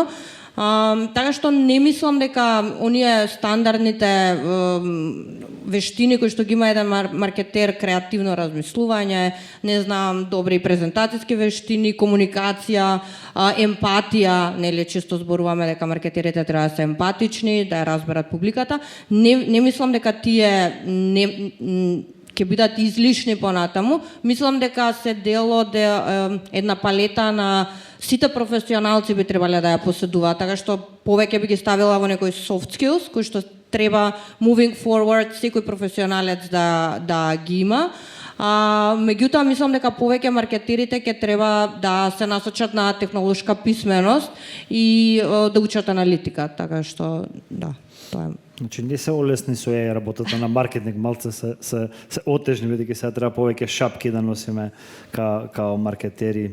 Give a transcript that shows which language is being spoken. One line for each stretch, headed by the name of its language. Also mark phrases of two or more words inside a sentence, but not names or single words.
Macedonian: Така што не мислам дека оние стандардните вештини кои што ги има еден маркетер, креативно размислување, не знам, добри презентацијски вештини, комуникација, емпатија, нели често зборуваме дека маркетерите треба да се емпатични, да ја разберат публиката. Не мислам дека тие ќе бидат излишни понатаму. Мислам дека се дел од една палета на сите професионалци би требале да ја поседуваат, така што повеќе би ги ставила во некои
English: soft skills,
Macedonian: кои што треба
English: moving forward
Macedonian: секој професионалец да ги има. Меѓутоа, мислам дека повеќе маркетерите ќе треба да се насочат на технолошка писменост и да учат аналитика, така што, да, тоа е. Значи не се олесни со ја работата на маркетинг, малце се отежни, бидејќи сега треба повеќе шапки да носиме као маркетери.